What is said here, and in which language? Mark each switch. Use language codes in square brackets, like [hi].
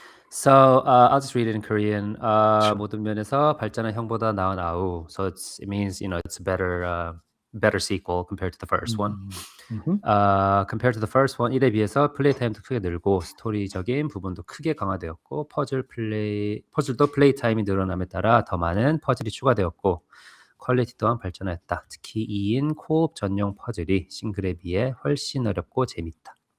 [en] So I'll just read it in Korean. Sure. [ko] 모든 면에서 발전한 형보다 나은 아우. [en] So it means it's a better sequel compared to the first one. Mhm. Compared to the first one, [ko] 1에 비해서 플레이 타임도 크게 늘고 스토리적인 부분도 크게 강화되었고 퍼즐도 플레이 타임이 늘어남에 따라 더 많은 퍼즐이 추가되었고 퀄리티 또한 발전하였다. 특히 2인 코옵 전용 퍼즐이 싱글에 비해 훨씬 어렵고 재밌다.